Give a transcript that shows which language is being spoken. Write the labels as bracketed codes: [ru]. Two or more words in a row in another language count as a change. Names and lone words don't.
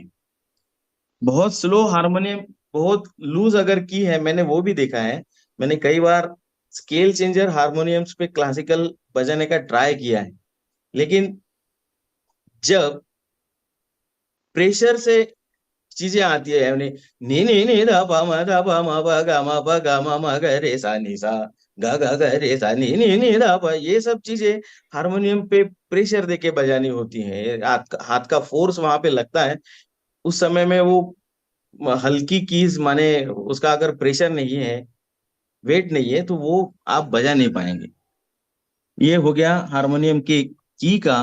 [hi] बहुत स्लो हारमोनियम, बहुत लूज अगर की है, मैंने वो भी देखा है. मैंने कई बार [en] scale changer harmoniums [hi] पे क्लासिकल बजाने का ट्राई किया है, लेकिन जब प्रेशर से चीजें आती है, यानी नी नी नी धा पा मा धा पा मा पा गा मा पा गा मा मा ग रे सा नी सा, गा गा गा रे सा नी दा पा, ये सब चीजें हारमोनियम पे प्रेशर देके बजानी होती है, हाथ का फोर्स वहां पे लगता है। उस समय में वो हल्की कीज माने उसका अगर प्रेशर नहीं है, वेट नहीं है, तो वो आप बजा नहीं पाएंगे। ये हो गया हारमोनियम की का।